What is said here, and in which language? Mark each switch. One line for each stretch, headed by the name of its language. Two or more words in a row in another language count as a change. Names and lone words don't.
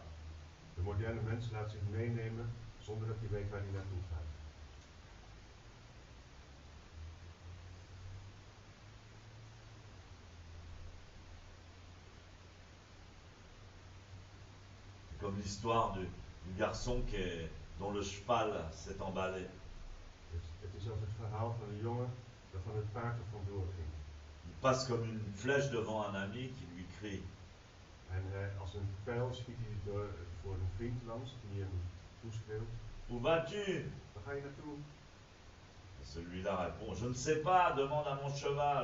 Dutch: De moderne mens laat zich meenemen zonder dat hij weet waar hij naartoe gaat.
French: C'est comme l'histoire du garçon dont le cheval s'est emballé.
Dutch: Het is als het verhaal van een jongen waarvan het paard er vandoor ging.
French: Il passe comme une flèche devant un ami qui lui crie.
Dutch: En als een pijl schiet hij voor een vriend langs die hem toeschreeuwt.
French: Où vas-tu?
Dutch: Waar ga je naartoe?
French: Et celui-là répond, je ne sais pas, demande à mon cheval.